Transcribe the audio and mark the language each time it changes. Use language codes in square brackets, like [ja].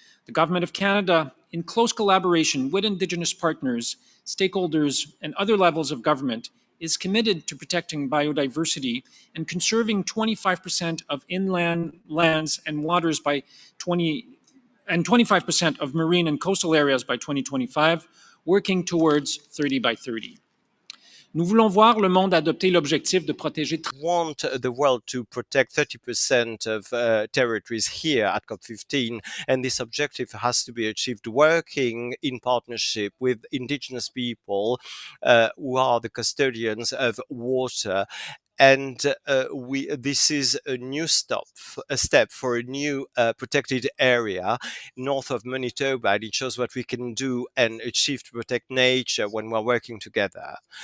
[en] The Government of Canada, in close collaboration with Indigenous partners, stakeholders, and other levels of government, is committed to protecting biodiversity and conserving 25% of inland lands and waters by 25% of marine and coastal areas by 2025, working towards 30 by 30. [fr] Nous voulons voir le monde adopter l'objectif de protéger. [en] Want the world to protect 30% of territories here at COP15, and this objective has to be achieved working in partnership with Indigenous people who are the custodians of water. And this is a new step for a new protected area north of Manitoba, and it shows what we can do and achieve to protect nature when we're working together.